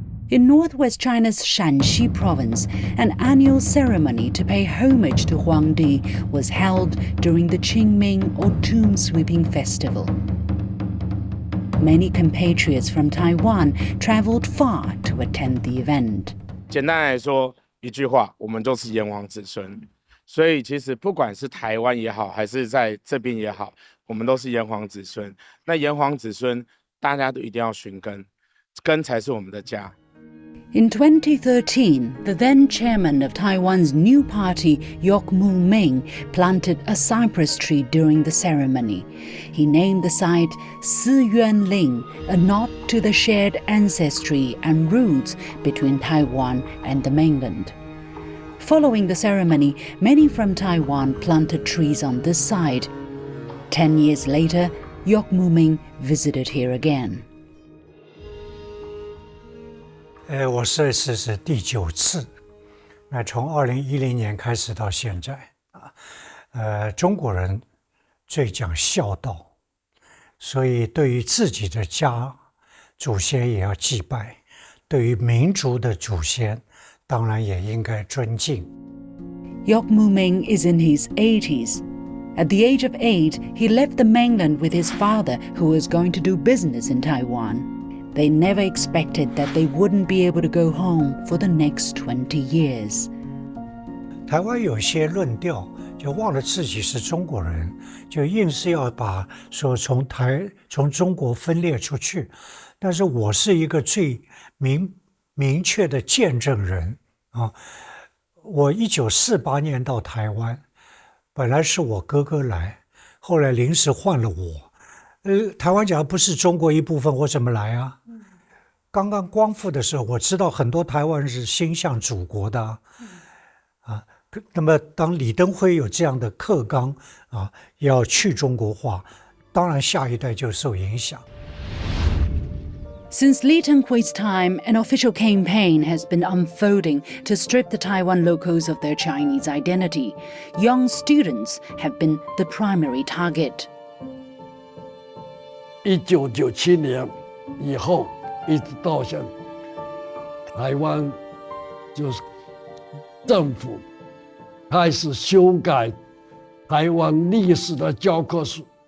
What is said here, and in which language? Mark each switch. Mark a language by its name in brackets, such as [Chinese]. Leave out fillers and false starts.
[English] In northwest China's Shanxi province, an annual ceremony to pay homage to Huangdi was held during the Qingming or Tomb Sweeping Festival. Many compatriots from Taiwan traveled far to attend the event. [Chinese] 简单来说，一句话，我们都是炎黄子孙。所以其实不管是台湾也好，还是在这边也好，我们都是炎黄子孙。那炎黄子孙，大家都一定要寻根，根才是我们的家。 [English] In 2013, the then chairman of Taiwan's new party, Yok Moo-ming, planted a cypress tree during the ceremony. He named the site Si Yuan Ling, a nod to the shared ancestry and roots between Taiwan and the mainland. Following the ceremony, many from Taiwan planted trees on this site. 10 years later, Yok Moo-ming visited here again. [Chinese] 我这次是第9次，那从2010年开始到现在中国人最讲孝道，所以对于自己的家祖先也要祭拜，对于民族的祖先当然也应该尊敬。 [English] Yok Moo-ming is in his 80s. At the age of 8, he left the mainland with his father, who was going to do business in Taiwan. They never expected that they wouldn't be able to go home for the next 20 years. [Chinese] 台湾有些论调就忘了自己是中国人，就硬是要把说从中国分裂出去。但是我是一个最明确的见证人啊！我1948年到台湾，本来是我哥哥来，后来临时换了我。台湾假如不是中国一部分，我怎么来啊？刚刚光复的时候，我知道很多台湾人是心向祖国的那么当李登辉有这样的课纲要去中国化，当然下一代就受影响。 [English] Since Li Tenghui's time, an official campaign has been unfolding to strip the Taiwan locals of their Chinese identity. Young students have been the primary target. [Chinese] 1997年以后，一直到现在，台湾就是政府开始修改台湾历史的教科书。